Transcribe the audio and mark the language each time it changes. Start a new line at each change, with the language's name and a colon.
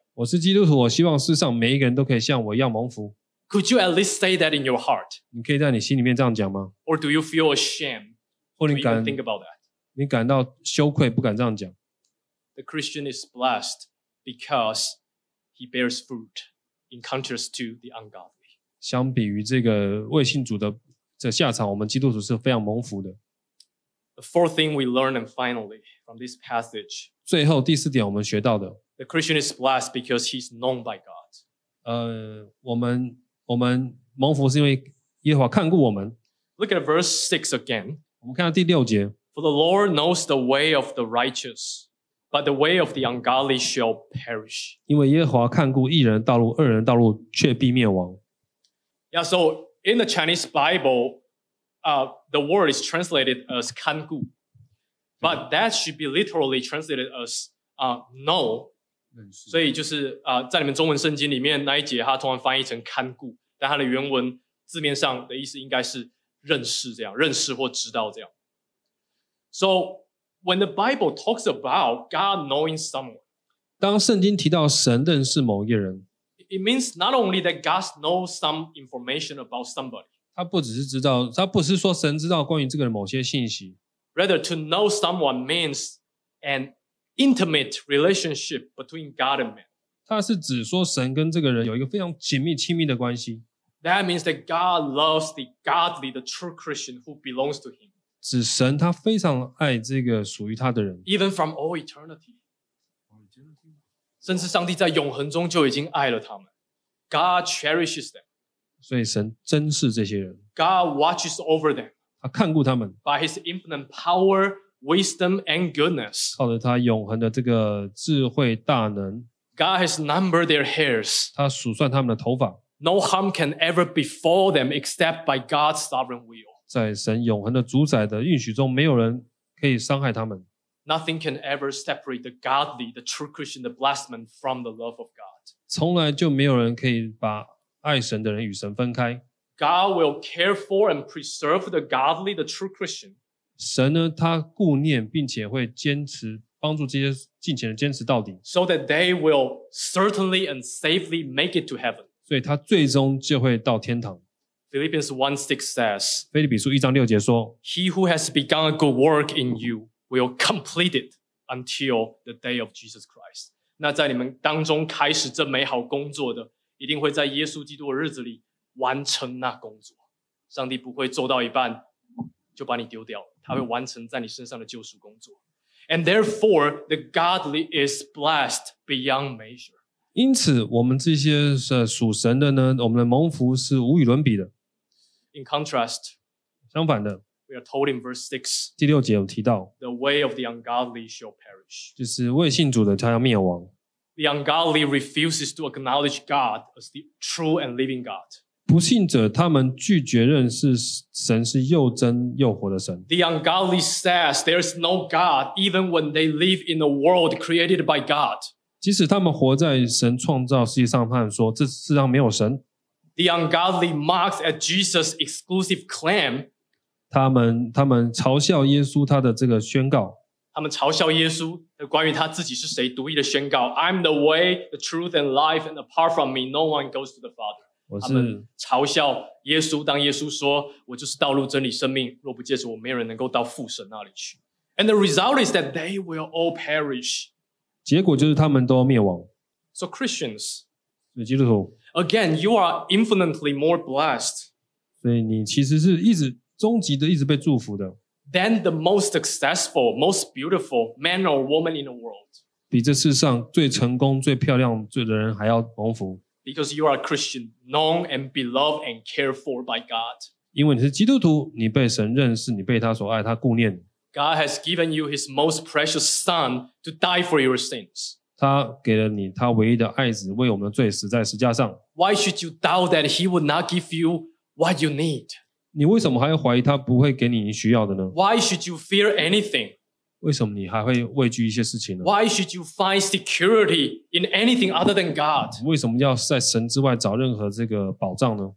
Chinese: 我是基督徒，我希望世上每一个人都可以像我一样蒙福。
English: Could you at least say that in your heart?
Chinese: 你可以在你心里面这样讲吗？
English: Or do you feel ashamed?
Chinese: 或你感
English: think about that?
Chinese: 你感到羞愧，不敢这样讲。
English: The Christian is blessed because he bears fruit in contrast to the ungodly.
Chinese: 相比于这个未信主的这下场，我们基督徒是非常蒙福的。
English: The fourth thing we learn and finally from this passage.
Chinese: 最后第四点我们学到的。
English: The Christian is blessed because he's known by God.
Chinese: 我们蒙福是因为耶和华看顾我们。
English: Look at verse 6 again.
Chinese: 我们看到第六节。
English: For the Lord knows the way of the righteous, but the way of the ungodly shall perish.
Chinese: 因为耶和华看顾义人的道路，恶人的道路却必灭亡。
English: Yeah, so in the Chinese Bible, the word is translated as 看顾. But that should be literally translated as know.
Chinese: 所以就是在你们中文圣经里面那一节它通常翻译成看顾，但它的原文字面上的意思应该是认识，这样认识或知道这样。
English: So when the Bible talks about God knowing someone,
Chinese: 当圣经提到神认识某一个人，
English: It means not only that God knows some information about somebody,
Chinese: 他不是说神知道关于这个人某些信息。
English: Rather to know someone means an intimate relationship between God and man.
Chinese: 它是指说神跟这个人有一个非常紧密亲密的关系。
English: That means that God loves the godly, the true Christian who belongs to him.
Chinese: 指神他非常爱这个属于他的人。
English: Even from all eternity.
Chinese: 甚至上帝在永恒中就已经爱了他们。
English: God cherishes them.
Chinese: 所以神珍视这些人。
English: God watches over them.
Chinese: 他看顾他们。
English: By his infinite power,Wisdom and goodness.
Chinese: 靠着他永恒的这个智慧大能。
English: God has numbered their hairs.
Chinese: 他数算他们的头发。
English: No harm can ever befall them except by God's sovereign will.
Chinese: 在神永恒的主宰的应许中，没有人可以伤害他们。
English: Nothing can ever separate the godly, the true Christian, the blessed man from the love of God.
Chinese: 从来就没有人可以把爱神的人与神分开。
English: God will care for and preserve the godly, the true Christian.
Chinese: 神呢，他顾念并且会坚持帮助这些敬虔的坚持到底。
English: So that they will certainly and safely make it to heaven.
Chinese: 所以他最终就会到天堂。
English: Philippians 1:6 says,
Chinese: 腓立比书一章六节说，
English: He who has begun a good work in you will complete it until the day of Jesus Christ.
Chinese: 那在你们当中开始这美好工作的，一定会在耶稣基督的日子里完成那工作。上帝不会做到一半就把你丢掉了，他会完成在你身上的救赎工作。
English: And therefore, the godly is blessed beyond measure.
Chinese: 因此，我们这些属神的呢，我们的蒙福是无与伦比的。
English: In contrast,
Chinese: 相反的
English: ，we are told in verse 6,
Chinese: 第六节有提到
English: ，the way of the ungodly shall perish.
Chinese: 就是未信主的他要灭亡。
English: The ungodly refuses to acknowledge God as the true and living God.
Chinese: 不信者他们拒绝认识神是又真又活的神。
English: The ungodly says there is no God even when they live in a world created by God.
Chinese: 即使他们活在神创造世界上，他们说这世上没有神。
English: The ungodly mocks at Jesus' exclusive claim.
Chinese: 他们嘲笑耶稣他的这个宣告。他们嘲笑耶稣关于他自己是谁独一的宣告。
English: I'm the way, the truth and life, and apart from me, no one goes to the Father.
Chinese: 我是他们嘲笑耶稣，当耶稣说我就是道路真理生命，若不借着我没有人能够到父神那里去。
English: And the result is that they will all perish.
Chinese: 结果就是他们都灭亡。
English: So Christians,
Chinese: 所以基督徒，
English: Again, you are infinitely more blessed.
Chinese: 所以你其实是一直终极的一直被祝福的。
English: Than the most successful, most beautiful man or woman in the world.
Chinese: 比这世上最成功最漂亮最的人还要蒙福。
English: Because you are a Christian, known and beloved and cared for by God.
Chinese: 因为你是基督徒，你被神认识，你被他所爱，他顾念。
English: God has given you his most precious son to die for your sins.
Chinese: 他给了你他唯一的爱子，为我们的罪死在十架上。
English: Why should you doubt that he would not give you what you need?
Chinese: 你为什么还怀疑他不会给你需要的呢？
English: Why should you fear anything?
Chinese: 为什么你还会畏惧一些事情呢？
English: Why should you find security in anything other than God?
Chinese: 为什么要在神之外找任何这个保障呢？